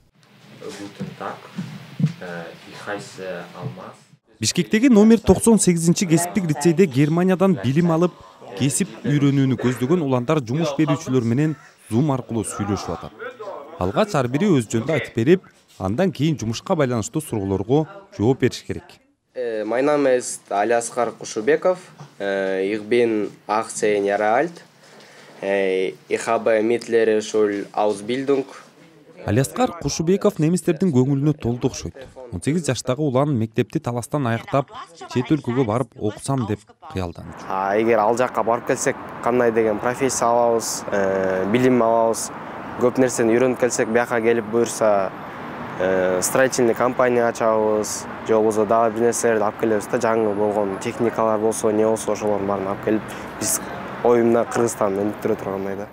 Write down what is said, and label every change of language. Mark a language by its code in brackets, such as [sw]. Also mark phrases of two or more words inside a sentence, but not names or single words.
[ky] Бишкектеги номер 98 кесиптик лицейде Германиядан билим алып, кесип үйрөнүүнү көздөгөн уландар жумуш берүүчүлөр менен Zoom аркылуу сүйлөшүп атат. Алгач ар бири өз жөнүндө айтып берип, андан кийин жумушка байланыштуу суроолорго жооп бериш керек. [de] Mein Name ist Aliaskar Kushubekov. Ich bin 18 Jahre alt. Ich habe mittlere Schulausbildung. [ky] Алиаскар Кушубеков немистердин көңүлүнө толду окшойт. 18 жаштагы улан мектепти таластан аяктап, чет өлкөгө барып окусам деп кыялданып. Эгер ал жакка барып келсек, кандай деген профессия алабыз, билим алабыз, көп нерсени үйрөнүп келсек, бияка келип буюрса, [ru] строительный компания [ky] ачабыз, же болбосо дагы бир нерселерди алып келебиз да, жаңы болгон техникалар болсо, не болсо, ошолордун баарын алып келип, биз оюмда Кыргызстанды өнүктүрө тургандай да.